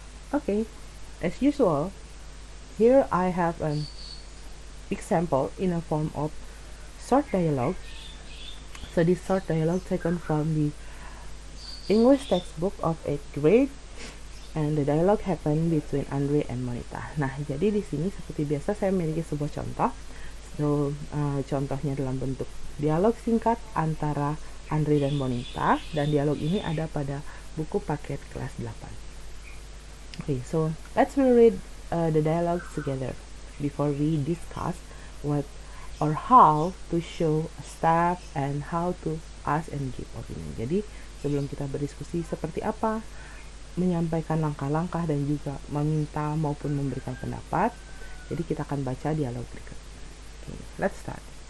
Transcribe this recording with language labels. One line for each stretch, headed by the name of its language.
English: Okay, as usual, here I have an example in a form of short dialogue. So this short dialogue taken from the English textbook of 8th grade, and the dialogue happened between Andre and Monita.
Indonesian: Nah, jadi di sini seperti biasa saya memiliki sebuah contoh. So, contohnya dalam bentuk dialog singkat antara Andre dan Monita, dan dialog ini ada pada buku paket kelas 8.
English: Okay, so let's read the dialogue together before we discuss what or how to show staff and how to ask and give opinion.
Indonesian: Jadi sebelum kita berdiskusi seperti apa menyampaikan langkah-langkah dan juga meminta maupun memberikan pendapat, jadi kita akan baca dialog berikut.
English: Okay, let's start.